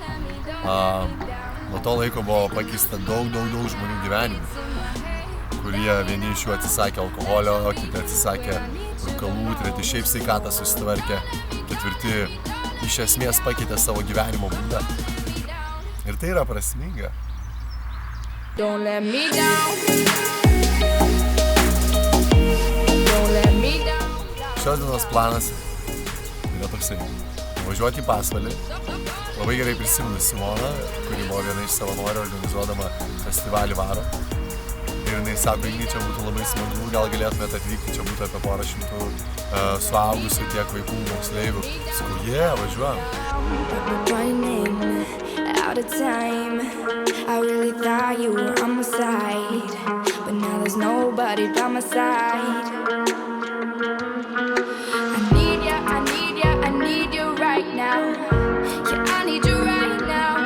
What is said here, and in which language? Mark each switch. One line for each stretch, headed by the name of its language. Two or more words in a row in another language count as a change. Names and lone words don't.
Lithuanian: Nuo to laiko buvo pakeista daug žmonių gyvenimų, kurie vieni iš jų atsisakė alkoholio, kiti atsisakė rūkalų, treti šiaip sveikatą susitvarkė, ketvirti iš esmės pakeitė savo gyvenimo būdą. Ir tai yra prasminga.
English: Don't let me down. Don't let me down.
Lithuanian: Šios dienos planas yra toksai: važiuoti į Pasvalį. Labai gerai prisimenu Simoną, kuri buvo viena iš savanorių organizuodama festivalį Varo. Ir jinai sako, čia būtų labai smagu, gal galėtumėte atvykti, čia būtų apie porą šimtų suaugusių, tiek vaikų, moksleivių. Sakau, važiuojam.
English: Out of time, I really thought you were on my side, but now there's nobody by my side. I need you right now. Yeah, I need you right now.